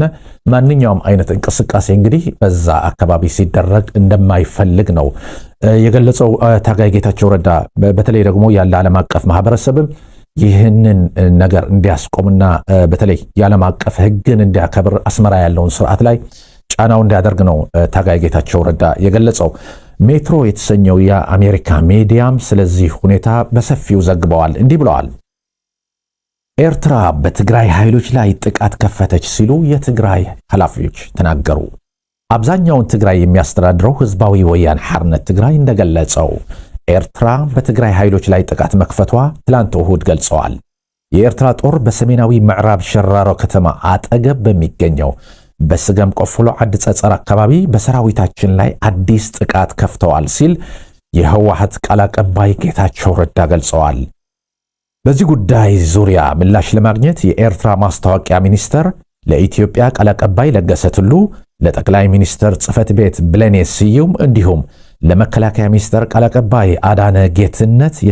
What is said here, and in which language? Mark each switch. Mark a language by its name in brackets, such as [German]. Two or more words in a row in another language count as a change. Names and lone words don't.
[Amharic] ማንኛውም አይነት እንቅስቃሴ እንግዲህ በዛ አካባቢ ሲደረግ እንደማይፈልግ ነው የገለጸው ታጋይ ጌታቸው ረዳ። በተለይ ደግሞ ያለ ዓለም አቀፍ ማህበረሰብም ይህንን ነገር እንዲያስቆምና በተለይ የዓለም አቀፍ ህግን እንዲያከብር አስመራ ያለውን ስርዓት ላይ ጫናው እንዲያደርግ ነው ታጋይ ጌታቸው ረዳ የገለጸው። ሜትሮ የተሰኘው የአሜሪካ ሚዲያም ስለዚህ ሁኔታ በሰፊው ዘግበዋል። እንዲህ ብለዋል። ኤርትራ በትግራይ ኃይሎች ላይ ጥቃት ከፈተች ሲሉ የትግራይ ኃላፊዎች ተናገሩ። አብዛኛውን ትግራይ የሚያስተዳድረው ህዝባዊ ወያነ ሓርነት ትግራይ እንደገለጸው ኤርትራ በትግራይ ኃይሎች ላይ ጥቃት መክፈቷ ትላንት እሁድ ገልጸዋል። የኤርትራ ጦር በሰሜናዊ ምዕራብ ሸራሮ ከተማ አጠገብ በሚገኘው በስገም ቆፍሎ አድጸጸር አካባቢ በሰራዊታችን ላይ አዲስ ጥቃት ከፍተዋል ሲል የህወሓት ቃል አቀባይ ጌታቸው ረዳ ገልጸዋል። በዚህ ጉዳይ ዙሪያ ምላሽ ለማግኘት የኤርትራ ማስታወቂያ ሚኒስተር ለኢትዮጵያ ቃል አቀባይ ለገሰ ቱሉ፣ ለጠቅላይ ሚኒስተር ጽህፈት ቤት ብለኔ ስዩም እንዲሁም ለመከላከያ ሚኒስተር ቃል አቀባይ አዳነ ጌትነት